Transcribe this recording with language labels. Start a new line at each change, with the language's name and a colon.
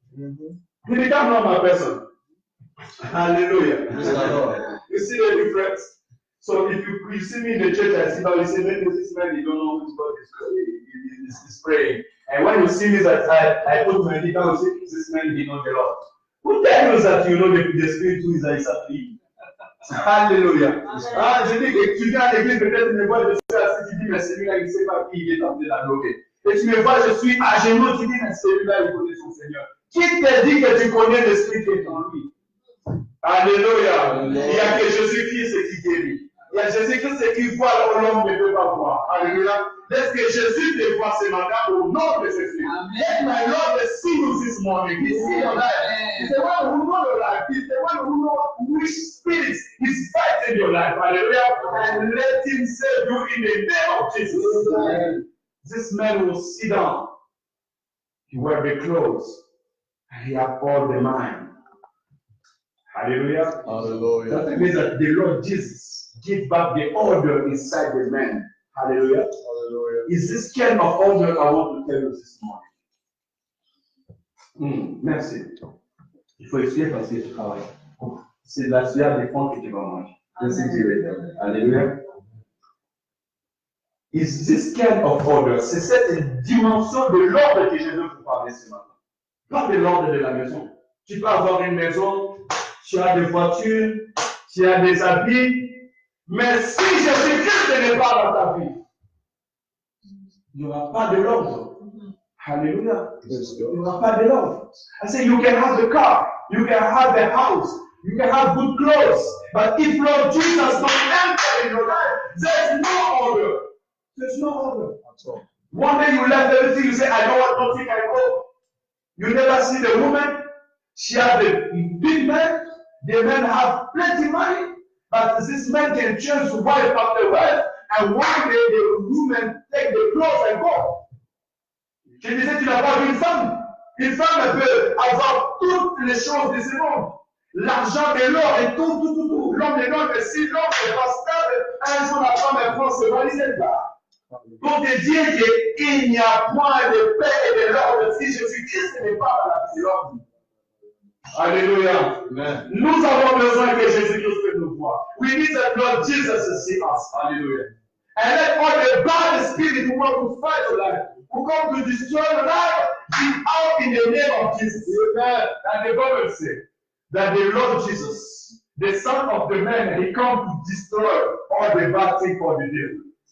English: He become normal person. Hallelujah. You see the difference? So if you see me in the church, I sit down, you say, maybe this man, you don't know which God is praying. And when you see me, I put my feet down, you say, this man did not get up. Who tells you that you know the spirit who is exactly? Hallelujah.
French: Ah, je dis que tu viens à l'église, peut-être tu me vois, je suis assis, tu dis, mais celui-là, il ne sait pas qui il est en train de l'adorer. Et tu me vois, je suis à genoux, tu dis, mais celui-là, il connaît son Seigneur. Qui te dit que tu connais l'esprit qui est en lui? Alléluia. Il y a que Jésus-Christ qui guérit. Il y a Jésus-Christ qui voit là où l'homme ne peut pas voir. Alléluia. Laisse que Jésus te voie ce matin au nom de Jésus.
English: Let my Lord see you this morning. He see your life. He's the one who knows your life. He's the one who knows which spirit is fighting your life. Hallelujah. And let him save you in the name of Jesus. This man will sit down. He wear the clothes. And he had all the mind. Hallelujah. Hallelujah. That means that the Lord Jesus give back the order inside the man. Hallelujah. Hallelujah. Is this kind of order I want to tell you this morning?
French: Merci. Il faut essayer parce que je travaille. C'est la sueur des fonds que tu vas manger. Alléluia.
English: Is this kind of order?
French: C'est cette dimension de l'ordre que je veux vous parler ce matin. Pas de l'ordre de la maison. Tu peux avoir une maison, tu as des voitures, tu as des habits, mais si Jésus-Christ n'est pas dans ta vie, il n'y aura pas de l'ordre. Hallelujah. Il n'y aura pas de l'ordre.
English: I say you can have the car, you can have the house, you can have good clothes, but if Lord Jesus don't enter in your life, there's no order. There's no order. One day you left everything, you say, I don't want nothing, I go. You never see the woman. She has a big man. The men have plenty of money. But this man can change wife after wife. And one day the woman take the clothes and go.
French: Je disais, tu n'as pas vu une femme. Une femme peut avoir toutes les choses de ce monde. L'argent et l'or et tout. L'homme et l'homme, si l'homme n'est pas stable, un jour la femme elle prend ses valises et part. Pour te dire qu'il n'y a point de paix et de l'ordre si Jésus-Christ n'est pas dans la vie de l'homme. Alléluia. Amen. Nous avons besoin que Jésus-Christ nous voie.
English: We need that Lord Jesus to see us. Hallelujah. And let all the bad spirit who want to fight your life, who come to destroy your life, be out in the name of Jesus. Amen. And the Bible says that the Lord Jesus, the Son of the Man, he come to destroy all the bad things for the devil.